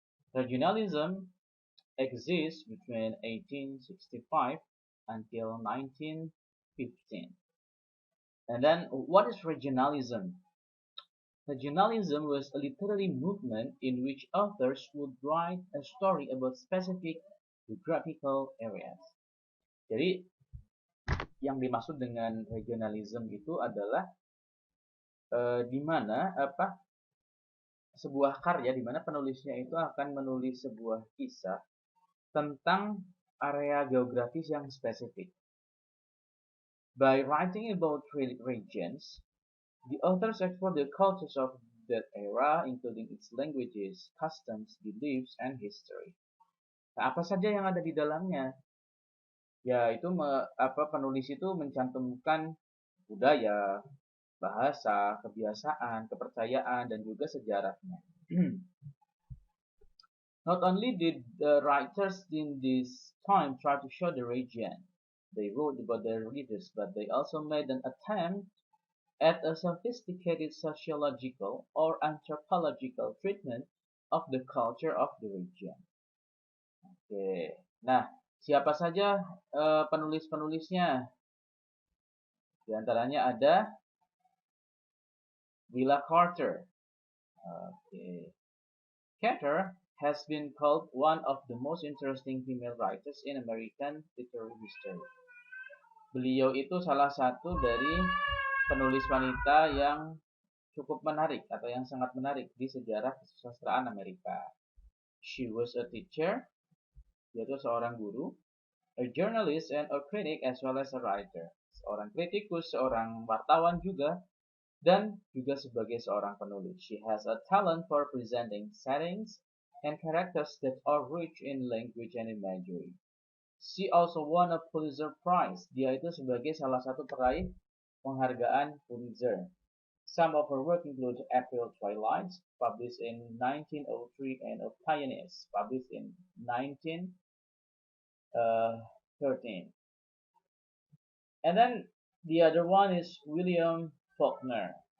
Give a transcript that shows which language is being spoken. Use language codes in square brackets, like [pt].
[en] Regionalism exists between 1865 until 1915. And then, what is regionalism? Regionalism was a literary movement in which authors would write a story about specific geographical areas. [id] Jadi, yang dimaksud dengan regionalism itu adalah di mana sebuah karya di mana penulisnya itu akan menulis sebuah kisah tentang area geografis yang spesifik. [en] By writing about regions, the authors explore the cultures of that era, including its languages, customs, beliefs, and history. [id] Nah, apa saja yang ada di dalamnya? Ya, itu penulis itu mencantumkan budaya, bahasa, kebiasaan, kepercayaan, dan juga sejarahnya. [en] Not only did the writers in this time try to show the region they wrote about their readers, but they also made an attempt at a sophisticated sociological or anthropological treatment of the culture of the region. [id] Oke, nah siapa saja penulis-penulisnya? Di antaranya ada Willa Carter. Okay. [en] Carter has been called one of the most interesting female writers in American literary history. [id] Beliau itu salah satu dari penulis wanita yang cukup menarik atau yang sangat menarik di sejarah kesusastraan Amerika. [en] She was a teacher, [id] yaitu seorang guru, [en] a journalist and a critic as well as a writer. [id] Seorang kritikus, seorang wartawan juga, dan juga sebagai seorang penulis. [en] She has a talent for presenting settings and characters that are rich in language and imagery. She also won a Pulitzer Prize. [id] Dia itu sebagai salah satu peraih penghargaan Pulitzer. [en] Some of her work include April Twilights, published in 1903, and of Pioneers, published in 1913. And then the other one is William Faulkner.